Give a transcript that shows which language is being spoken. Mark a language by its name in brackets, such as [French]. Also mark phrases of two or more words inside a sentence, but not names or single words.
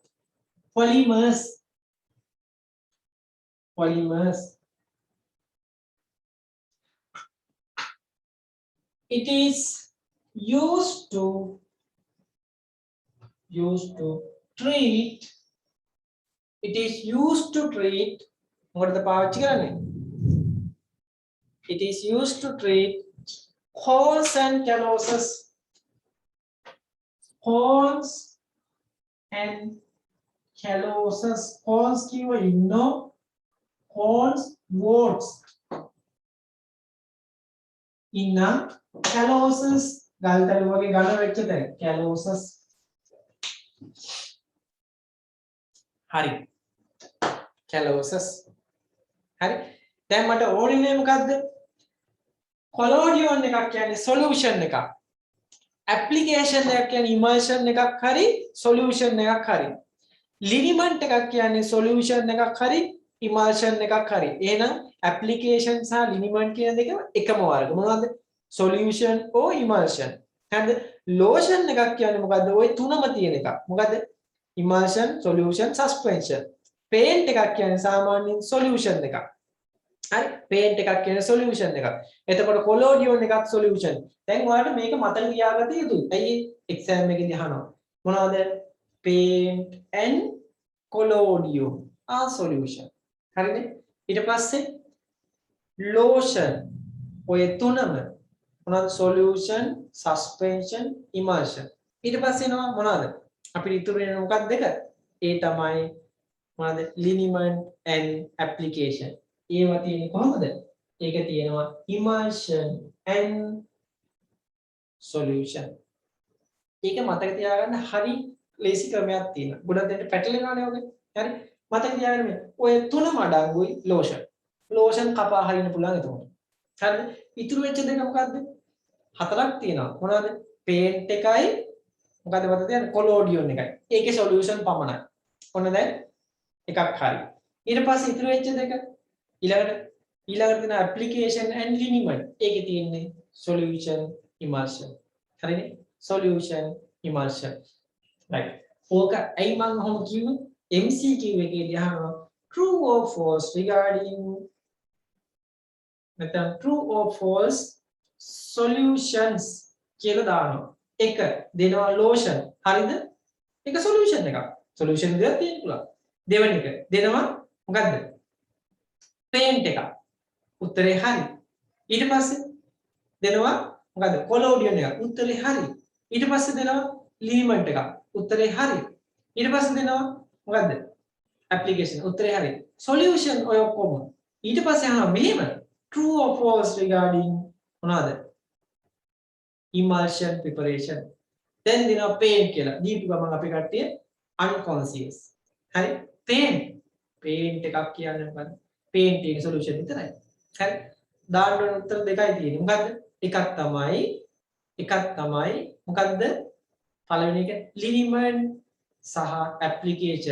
[English] polymers. It is used to treat. It is used to treat. [Sinhala] මොකටද පාවිච්චි කරන්නේ? [English] It is used to treat holes and calluses. Holes and calluses. [Sinhala] Holes කියව ඉන්නෝ. [English] Holes warts. [Sinhala] ඉන්න calluses ගල්තලු වගේ ඝන වෙච්ච තැන calluses. හරි. calluses. හරි. දැන් මට ඕනේ මොකද්ද? collodion එකක් කියන්නේ solution එකක්. application එකක් කියන්නේ emulsion එකක් හරි solution එකක් හරි. liniment එකක් කියන්නේ solution එකක් හරි emulsion එකක් හරි. එහෙනම් application සහ liniment කියන දෙක එකම වර්ග. මොනවද? [English] solution or emulsion. [Sinhala] හරිද? lotion එකක් කියන්නේ මොකද්ද? ওই තුනම තියෙන එකක්. මොකද්ද? [English] emulsion, solution, suspension. [Sinhala] paint එකක් කියන්නේ සාමාන්‍යයෙන් solution එකක්. හරි? paint එකක් කියන්නේ solution එකක්. එතකොට collodion එකක් solution. දැන් ඔයාලට මේක මතක තියාගන්න යුතුයි. ඇයි exam එකේදී අහනවා. මොනවද? [English] paint and collodion are solution. [Sinhala] හරිද? ඊට පස්සේ lotion ඔය තුනම මොනවද? [English] solution, suspension, emulsion. [Sinhala] ඊට පස්සේ එනවා මොනවද? අපිට ඉතුරු වෙන මොකක්ද දෙක? ඒ තමයි මොනවද? [English] liniment and application. [Sinhala] ඒවා තියෙන්නේ කොහොමද? ඒක තියෙනවා [English] emulsion and solution. [Sinhala] ඒක මතක තියාගන්න හරි ලේසි ක්‍රමයක් තියෙනවා. ගොඩක් දෙන්න පැටලෙනවානේ ඔගේ. හරි? මතක තියාගන්න මේ ඔය තුනම අඩංගුයි lotion. lotion කපා හරින්න පුළුවන් එතකොට. හරිද? ඉතුරු වෙච්ච දෙක මොකද්ද? හතරක් තියෙනවා. මොනවද? paint එකයි මොකද්ද මතක තියාගන්න collodion එකයි. ඒකේ solution පමණයි. ඔන්න දැන් එකක් හරි. ඊට පස්සේ ඉතුරු වෙච්ච දෙක ඊළඟට තියෙන [English] application and liniment. [Sinhala] ඒකේ තියෙන්නේ [English] solution emulsion. [Sinhala] හරිනේ? [English] solution emulsion. right. [Sinhala] ඕක ඇයි මම ඔහොම කිව්වේ? [English] MCQ [Sinhala] එකේදී අහනවා [English] true or false regarding නැත්නම් true or false solutions [Sinhala] කියලා දානවා. එක දෙනවා lotion. හරිද? ඒක solution එකක්. solution දෙයක් තියෙන්න පුළුවන්. දෙවෙනි එක දෙනවා මොකද්ද? paint එකක්. උත්තරේ හරි. ඊට පස්සේ දෙනවා මොකද්ද? collodion එකක්. උත්තරේ හරි. ඊට පස්සේ දෙනවා liniment එකක්. උත්තරේ හරි. ඊට පස්සේ දෙනවා මොකද්ද? application. උත්තරේ හරි. solution ඔය ඔක්කොම. ඊට පස්සේ අහනවා මෙහෙම [English] true or false regarding [Sinhala] මොනවාද? [English] emulsion preparation. then දෙනවා paint කියලා. [Sinhala] දීපු ගමන් අපි කට්ටිය unconscious. හරි? paint එකක් කියන්නේ මොකද්ද? paint එකේ solution විතරයි. හරි? දාන්න ඕන උත්තර දෙකයි තියෙන්නේ. මොකද්ද? එකක් තමයි මොකද්ද? පළවෙනි එක liniment සහ application.